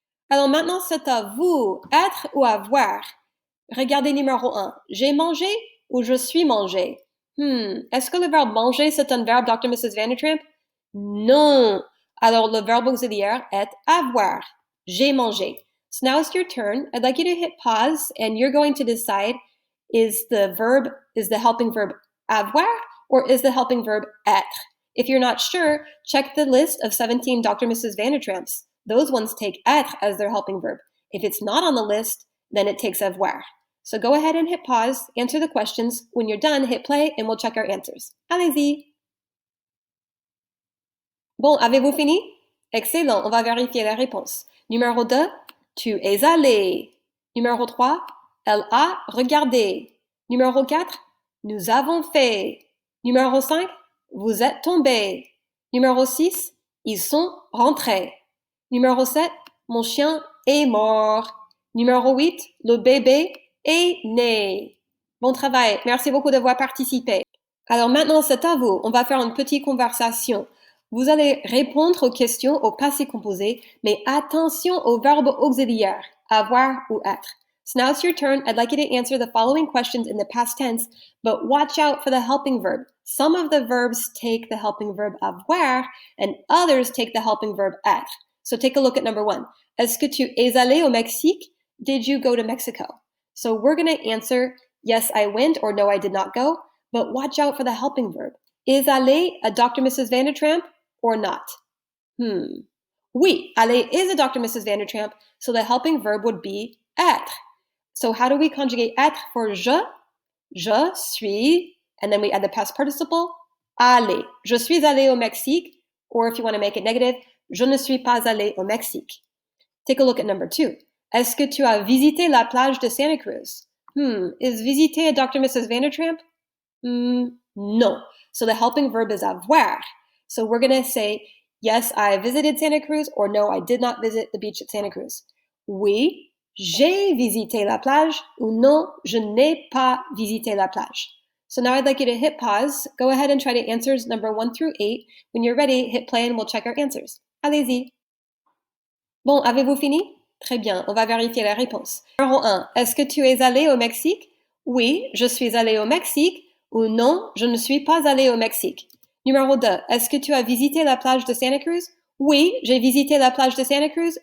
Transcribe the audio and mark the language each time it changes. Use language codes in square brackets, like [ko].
[fr] Alors maintenant, c'est à vous, être ou avoir. Regardez numéro 1. J'ai mangé ou je suis mangé? Est-ce que le verbe manger, c'est un verbe Dr. Mrs. Vandertramp? Non. Alors, le verbe auxiliaire est avoir. J'ai mangé. [en] So now it's your turn. I'd like you to hit pause and you're going to decide is the helping verb avoir or is the helping verb être? If you're not sure, check the list of 17 Dr. Mrs. Vandertramps. Those ones take être as their helping verb. If it's not on the list, then it takes avoir. So go ahead and hit pause, answer the questions. When you're done, hit play and we'll check our answers. [fr] Allez-y! Bon, avez-vous fini? Excellent, on va vérifier la réponse. Numéro 2, tu es allé. Numéro 3, elle a regardé. Numéro 4, nous avons fait. Numéro 5, vous êtes tombé. Numéro 6, ils sont rentrés. Numéro 7, mon chien est mort. Numéro 8, le bébé est né. Bon travail, merci beaucoup d'avoir participé. Alors maintenant, c'est à vous. On va faire une petite conversation. Vous allez répondre aux questions au passé composé, mais attention au verbe auxiliaire, avoir ou être. [en] So now it's your turn. I'd like you to answer the following questions in the past tense, but watch out for the helping verb. Some of the verbs take the helping verb avoir, and others take the helping verb être. So take a look at number 1. [fr] Est-ce que tu es allé au Mexique? [en] Did you go to Mexico? So we're going to answer, yes, I went, or no, I did not go, but watch out for the helping verb. Is aller a Dr. Mrs. Vandertramp or not? Oui, aller is a Dr. Mrs. Vandertramp, so the helping verb would be être. So how do we conjugate être for je? [fr] Je suis, [en] and then we add the past participle, aller. [fr] Je suis allé au Mexique, [en] or if you want to make it negative, [fr] je ne suis pas allé au Mexique. [en] Take a look at number 2. [fr] Est-ce que tu as visité la plage de Santa Cruz? [en] Is visiter a Dr. Mrs. Vandertramp? No. So the helping verb is avoir. So we're going to say, yes, I visited Santa Cruz, or no, I did not visit the beach at Santa Cruz. [fr] Oui, j'ai visité la plage, ou non, je n'ai pas visité la plage. [en] So now I'd like you to hit pause. Go ahead and try to answers number 1 through 8. When you're ready, hit play and we'll check our answers. [fr] Allez-y. Bon, avez-vous fini? Très bien, on va vérifier la réponse. Numéro 1. Est-ce que tu es allé au Mexique? Oui, je suis allé au Mexique. Ou non, je ne suis pas allé au Mexique. Numéro 2. Est-ce que tu as visité la plage de Santa Cruz? Oui, j'ai visité la plage de Santa Cruz.